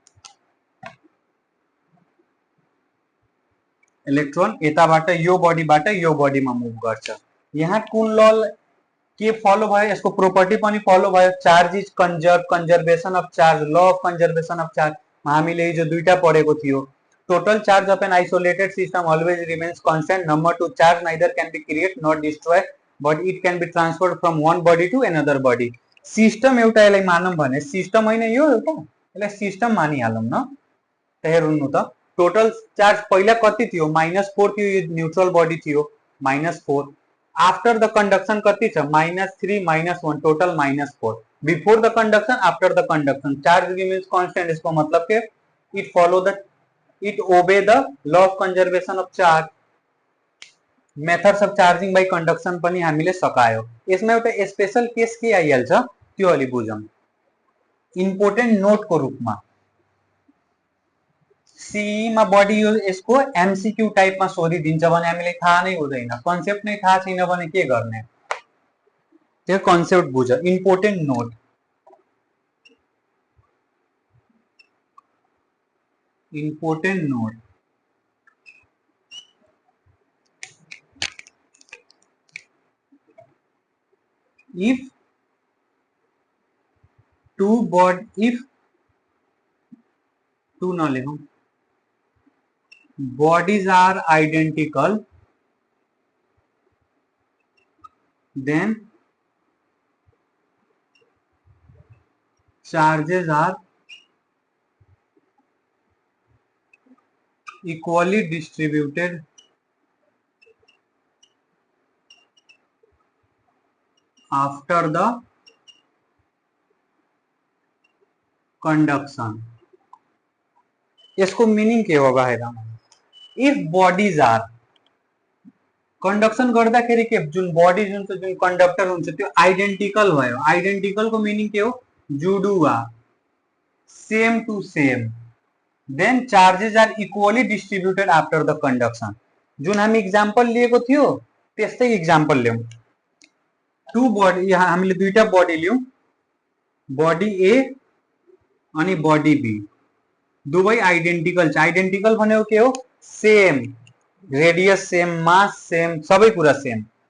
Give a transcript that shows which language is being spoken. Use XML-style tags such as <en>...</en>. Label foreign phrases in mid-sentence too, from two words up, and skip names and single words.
<ne>इलेक्ट्रोन यताबाट यो बडीबाट यो बडीमा मुभ गर्छ। यहाँ कुन ल के फलो भयो, यसको प्रोपर्टी पनि फलो भयो,</ne> <en>charge is conserve, conservation of charge, law of conservation of charge,</en> <ne>हामीले हिजो दुईटा पढेको थियो।</ne> <en>total charge of an isolated system always remains constant. number 2, charge neither can be create not destroy but it can be transferred from one body to another body.</en> <ne>सिस्टम एउटा यसलाई मानौं भने, सिस्टम हैन यो एउटा, यसलाई सिस्टम मानिहालौं न। त हेर्नु त,</ne> <en>total charge</en> <ne>पहिला कति थियो, -4 थियो, यो</ne> <en>neutral body</en> <ne>थियो, -4।</ne> <en>after the conduction</en> <ne>कति छ,</ne> <en>-3 -1, total -4. before the conduction, after the conduction, charge remains constant.</en> <hi>इसको मतलब के</hi> <en>it obey the law of conservation of charge. methods of charging by conduction</en> <ne>पनि हामीले सकायो। यसमा एउटा</ne> <en>special case</en> <ne>के आइहाल्छ त्यो अलि बुझौँ।</ne> <en>important note</en> <ne>रूपमा सीईमा बढी यसको</ne> <en>MCQ type</en> <ne>सोधिदिन्छ भने हामीलाई थाहा नै हुँदैन, कन्सेप्ट नै थाहा छैन भने के गर्ने, त्यो कन्सेप्ट बुझ।</ne> <en>important note, important note if two</en> <hi>ना लिखूं,</hi> <en>bodies are identical, then charges are equally distributed after the conduction।</en> <hi>इसको मीनिंग के होगा</hi> <ne>हेरा,</ne> <en>if bodies are</en> <ne>कंडक्शन गर्दाखेरि के जुन बॉडी जुन जुन कंडक्टर हुन्छ त्यो आइडेन्टिकल भयो। आइडेन्टिकल को मीनिंग के हो, जुडुवा,</ne> <en>same to same, then charges are equally distributed after the conduction.</en> <ne>जुन हामी इक्जाम्पल लिएको थियो त्यस्तै इक्जाम्पल ल्याउँ।</ne> <en>two body,</en> <ne>यहाँ हामीले दुईटा बॉडी लियौं,</ne> <en>body A</en> <ne>अनि</ne> <en>body B,</en> <ne>दुवै आइडेन्टिकल छ। आइडेन्टिकल भनेको के हो,</ne> <en>same radius, same mass,</en> <ne>सेम सबै कुरा सेम।</ne>